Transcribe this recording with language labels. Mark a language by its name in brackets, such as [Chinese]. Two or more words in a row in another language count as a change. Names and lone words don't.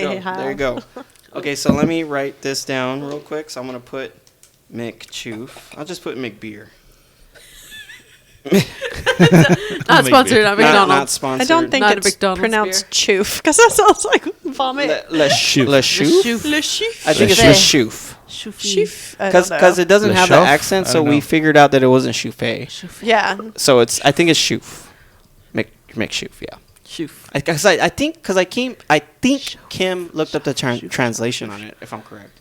[English] go. have. There you go. Okay, so let me write this down real quick. So I'm gonna put Mick Chouffe. I'll just put McBeer. Not sponsored. Not Not McDonald's. sponsored. I don't think Not a it's McDonald's pronounced Chouffe because that sounds like vomit. Le Chouffe. Le Chouffe. Le Chouffe. I think it's Le Le Chouffe. Chouffe. I don't know. Because it doesn't Le have the Chouffe? accent, I so don't we know. figured out that it wasn't Chouffe. Yeah. So I think it's Chouffe. McChouffe, yeah. Chouffe. I think Kim looked up the translation on it, if I'm correct.